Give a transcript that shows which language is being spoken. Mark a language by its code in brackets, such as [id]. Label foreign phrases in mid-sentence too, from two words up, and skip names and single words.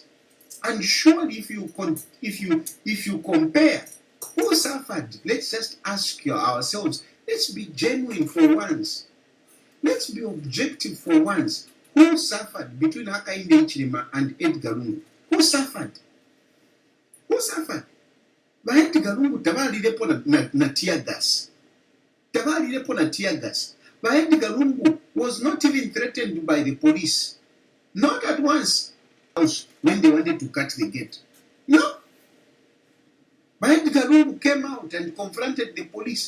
[en] And surely if you compare who suffered, let's just ask ourselves, let's be genuine for once. Let's be objective for once. Who suffered between Hakainde Hichilema and Edgar Lungu? Who suffered? But Edgar Lungu [bem] tabalire na [en] tear gas. But Edgar Lungu was not even threatened by the police. Not at once when they wanted to cut the gate. No. But Edgar Lungu came out and confronted the police.